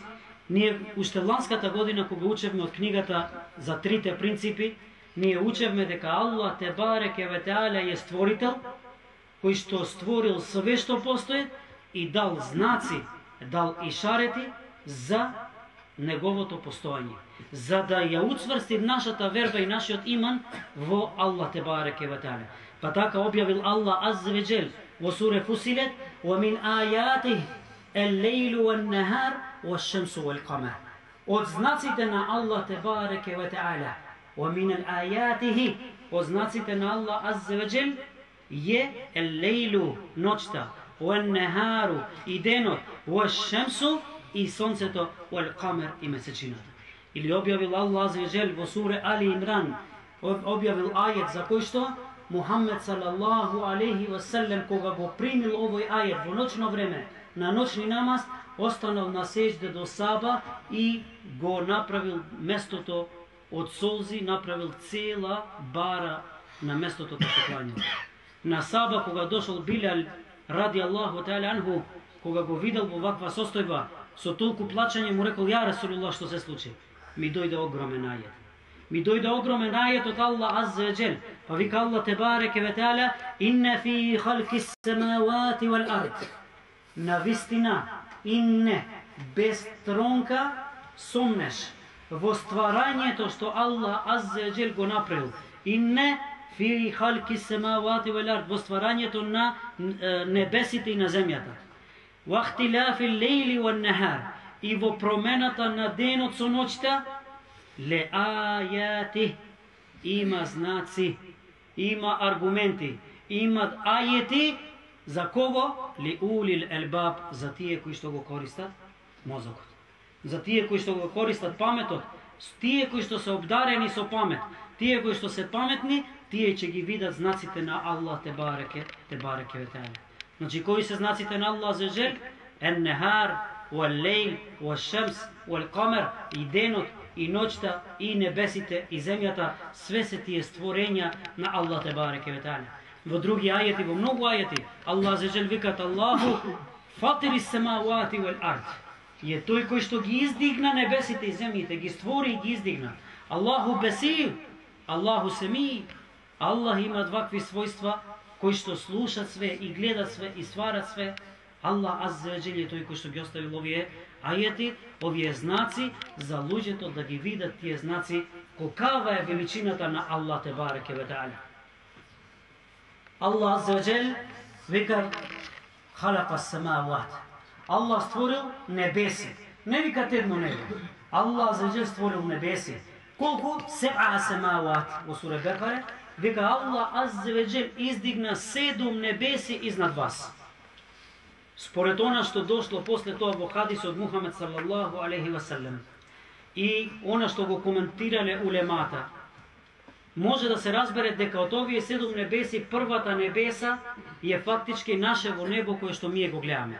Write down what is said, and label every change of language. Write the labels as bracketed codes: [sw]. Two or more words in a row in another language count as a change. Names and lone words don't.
[mk] Ние уште ланската година кога учевме од книгата за трите принципи, ние учевме дека Аллах [ar] تبارك وتعالى [mk] е створител, кој што створил све што постои и дал знаци, дал ишарети за неговото постоење, за да ја уцврсти нашата верба и нашиот иман во Аллах [ar] تبارك وتعالى. [mk] Па така објавил Аллах [ar] عز وجل [mk] во суре Фусилет: [ar] "ومن آياته الليل والنهار والشمس والقمر." [mk] Од знаците на Аллах [ar] تبارك وتعالى, "ومن آياته", [mk] од знаците на Аллах [ar] عز وجل [mk] е ел-лейлу, ноќта, ван-нахару, и денот, ваш-шамсу, и сонцето, вал-камар, и месечината. Или објавил Аллах [ar] عز وجل [mk] во суре Али Имран, објавил ајет за кој што Мухамед [ar] صلى الله عليه وسلم [mk] кога го примил овој ајет во ноќно време на ноќни намаз, останал на сеџде до саба и го направил местото од солзи, направил цела бара на местото кај се клањал. На саба кога дошол Билал [ar] رضي الله تعالى عنه, [mk] кога го видел во ваква состојба со толку плачење, му рекол: [ar] "يا رسول الله, [mk] што се случи?" Ми дојде огромен ајет. Mi dojde огромен ајет од Аллах [ar] عز وجل. [mk] Па вика Аллах [ar] تبارك وتعالى: "إن في خلق السماوات والأرض." [mk] Навистина, инне, без тронка, сомнеш во стварањето што Аллах [ar] عز وجل [mk] го направил. [ar] إن في خلق السماوات والأرض, [mk] во стварањето на небесите и на земјата. [ar] واختلاف الليل والنهار, [mk] и во промената на денот со ноќта. [ar] لآيات, [mk] има знаци, има аргументи, имат ајети за кого? [ar] لأولي الألباب, [mk] за тие кои што го користат мозокот. за тие кои што го користат паметот, тие кои што се обдарени со памет, тие кои што се паметни, тие ќе ги видат знаците на Аллах [ar] تبارك وتعالى. [mk] Значи кои се знаците на Аллах за жел? Ен-нехар, [ar] والليل والشمس, [mk] уал-камер, и денот, и ноќта, и небесите, и земјата, све се тие створенја на Аллах [ar] تبارك وتعالى. [mk] Во други ајети, во многу ајети, Аллах за жел викат [ar] الله فاطر السماوات والأرض. [mk] И е тој кој што ги издигна небесите и земјите, ги створи и ги издигна. [ar] الله بصير الله سميع. [mk] Аллах има двакви својства кои што слушат све и гледат све и сварат све. Аллах [ar] عز وجل [mk] е тој кој што ги оставил овие ајети, овие знаци за луѓето да ги видат тие знаци колкава е величината на Аллах [ar] تبارك وتعالى. [mk] Аллах [ar] عز وجل [mk] вика [ar] خلق السماوات. [mk] Аллах створил небеси. Не викат едно небо. Аллах [ar] عز وجل [mk] створил небеси. Колку? [ar] سبع سماوات. [mk] Во сура Бекаре вика Аллах [ar] عز وجل [mk] издигна 7 небеси изнад вас. Според она што дошло после тоа во хадис од Мухамед [ar] صلى الله عليه وسلم [mk] и она што го коментирале улемата, може да се разбере дека од овие 7 небеси првата небеса е фактички нашево небо кое што ние го гледаме.